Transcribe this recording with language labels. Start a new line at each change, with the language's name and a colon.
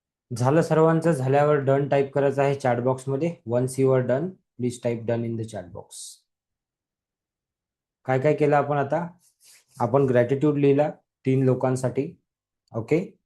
Marathi: झालं सर्वांचं, झाल्यावर डन टाईप करायचं आहे चॅट बॉक्समध्ये.
English: Once you are done, please type done in the chat box.
Marathi: काय काय केलं आपण आता? आपण ग्रॅटिट्यूड लिहिला 3 लोकांसाठी, ओके.